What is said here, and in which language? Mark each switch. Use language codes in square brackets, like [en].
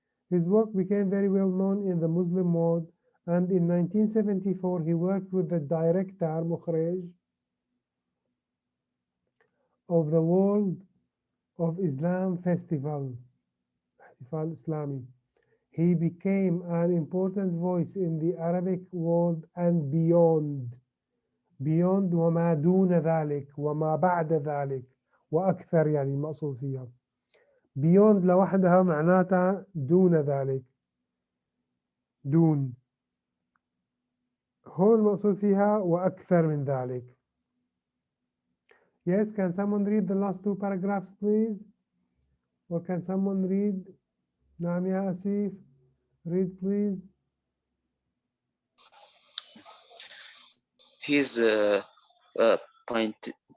[en] His work became very well known in the Muslim world, and in 1974 he worked with the director مخرج of the World of Islam Festival, احتفال إسلامي. He became an important voice in the Arabic world and beyond. [ar] Beyond وما دون ذلك وما بعد ذلك وأكثر يعني المقصود فيها. Beyond لوحدها معناتها دون ذلك. دون. هو المقصود فيها وأكثر من ذلك. [en] Yes, can someone read the last two paragraphs please? Or can someone read? نعم يا أسيف. Read please. His paint,